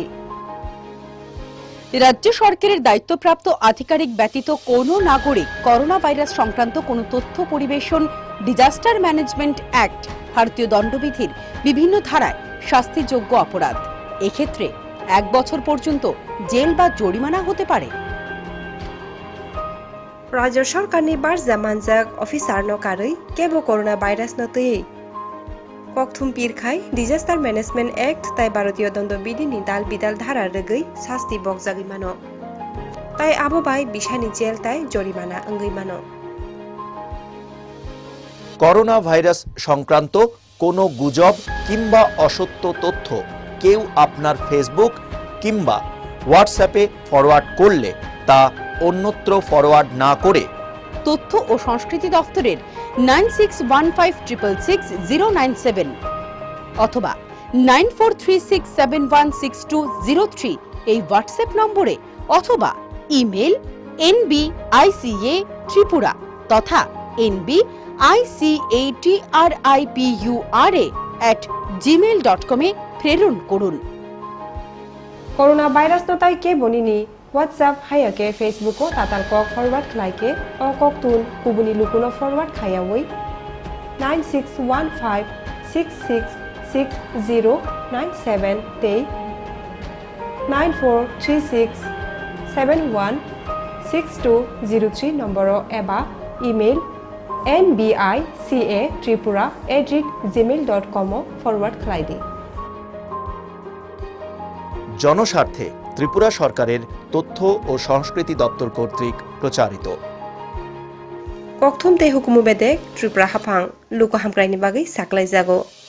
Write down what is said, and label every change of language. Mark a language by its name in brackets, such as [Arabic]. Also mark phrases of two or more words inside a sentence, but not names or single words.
[Bangla] রাজ্য সরকারের দায়িত্বপ্রাপ্ত আধিকারিক ব্যতীত কোনো নাগরিক করোনা ভাইরাস সংক্রান্ত কোনো তথ্য পরিবেশন [English] disaster management act [Bangla] ভারতীয় দণ্ডবিধির বিভিন্ন ধারায় শাস্তিযোগ্য অপরাধ। এক্ষেত্রে 1 বছর পর্যন্ত জেল বা জরিমানা হতে পারে। [Kok Borok] राज्य सरकारनि बारजा मानजाक अफिसारनो कारै केबो कोरोना भाइरास नतयै ककथुम पिरखाय [English] disaster management act [Kok Borok] ताई भारतीय दंडबिधिनि दाल बिदाल धारा रगै शास्ति बकजागै मानो ताई आबो बाय बिशानि जेल ताई जरिमाना अंगै मानो। [Bangla] করোনা ভাইরাস সংক্রান্ত কোনো গুজব কিংবা অসত্য তথ্য কেউ আপনার ফেসবুক কিংবা হোয়াটসঅ্যাপে ফরওয়ার্ড করলে তা অন্যত্র ফরওয়ার্ড না করে তথ্য ও সংস্কৃতি দপ্তরের 9615666097 অথবা 9436716203 এই হোয়াটসঅ্যাপ নম্বরে অথবা ইমেল nbica@tripura তথা nbicatripura@gmail.com এ প্রেরণ করুন। [Kok Borok] कोरोना भाइरास तो ताई के बनिनी व्हाट्सएप हायके फेसबुको ताताल कक फरवार्ड खलाइके अ ककतुन कुबुनी लुकुनो फरवार्ड खायावै 9615666097 ते 9436716203 नम्बरो एबा इमेल nbica@gmail.com फरवार्ड खलाइदि। [Bangla] জনস্বার্থে ত্রিপুরা সরকারের তথ্য ও সংস্কৃতি দপ্তর কর্তৃক প্রচারিত। [Kok Borok] ককথুম তে হুকুমু বেদে ত্রিপুরা হাফাং লুক হামক্রাইনি বাগै সাকলাই জাগো।